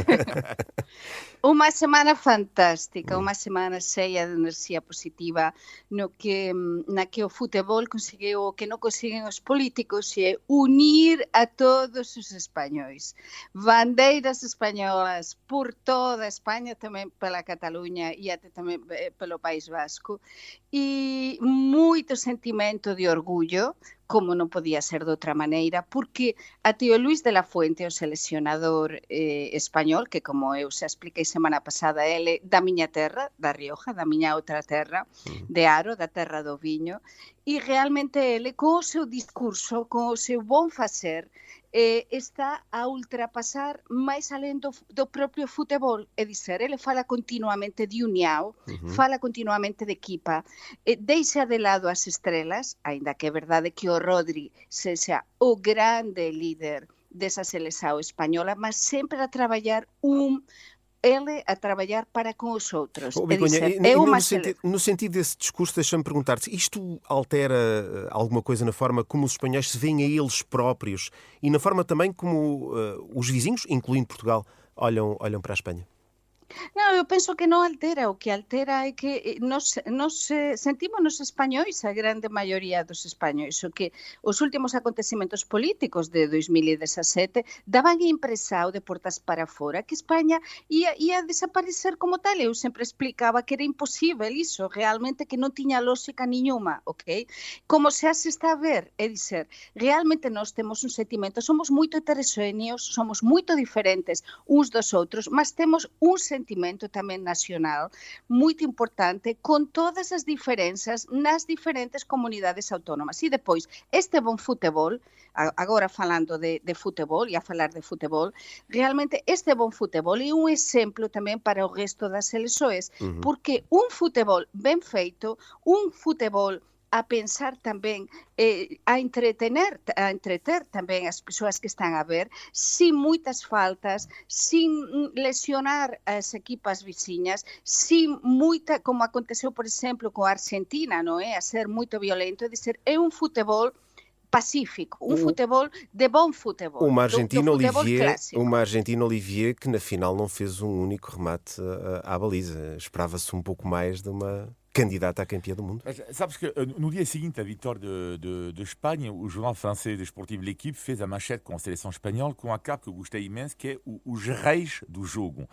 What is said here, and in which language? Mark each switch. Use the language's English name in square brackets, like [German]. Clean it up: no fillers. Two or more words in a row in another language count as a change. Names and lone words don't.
[Portuguese] Uma semana fantástica, uma semana cheia de energia positiva, na que o futebol conseguiu o que não conseguem os políticos, é unir a todos os espanhóis. Bandeiras espanholas por toda a Espanha, também pela Catalunha e até também pelo País Vasco, e muito sentimento de orgulho, [Galician] como non podía ser de outra maneira, porque até o Luís de la Fuente, o seleccionador español, que como eu xa expliquei semana pasada, ele da miña terra, da Rioja, da miña outra terra, de Aro, da terra do viño, e realmente ele, con o seu discurso, con o seu bon facer, está a ultrapasar máis alén do propio futebol, [Portuguese] é dizer, ele fala continuamente de união, fala continuamente de equipa, deixa de lado as estrelas, [Galician] aínda que é verdade que o Rodri sexa o grande líder desa seleção española, mas sempre a traballar para com os outros. [Portuguese] Begonha, no sentido desse discurso, deixa-me perguntar-te, isto altera alguma coisa na forma como os espanhóis se veem a eles próprios e na forma também como os vizinhos, incluindo Portugal, olham para a Espanha? [Galician] Non, eu penso que non altera, o que altera é que nos sentimos nos españois, a grande maioría dos españois, o que os últimos acontecimentos políticos de 2017 daban impresao de portas para fora que España ia desaparecer como tal. Eu sempre explicaba que era imposible iso, realmente que non tiña lógica niñuma, ok? Como se está a ver, [Portuguese] é dizer, [Galician] realmente nós temos un sentimento, somos moito heterogéneos, somos moito diferentes uns dos outros, mas temos un sentimento tamén nacional moito importante con todas as diferenzas nas diferentes comunidades autónomas. E depois, este bon futebol, agora falando de futebol e a falar de futebol, realmente este bon futebol é un exemplo tamén para o resto das seleções, porque un futebol ben feito, un futebol a pensar tamén, a entreter tamén as persoas que están a ver, sin moitas faltas, sin lesionar as equipas veciñas, sin moita, como aconteceu, por exemplo, con a Argentina, non é? A ser moito violento, [Portuguese] é dizer, [Galician] é un futebol pacífico, [Portuguese] um futebol de bom futebol, uma Argentina Olivier que na final não fez um único remate à baliza. Esperava-se um pouco mais de uma candidata à campeã do mundo. Sabes que no dia seguinte à vitória de Espanha, o jornal francês desportivo L'Équipe fez a manchete com a seleção espanhola com a capa que eu gostei imenso, que é os reis do jogo.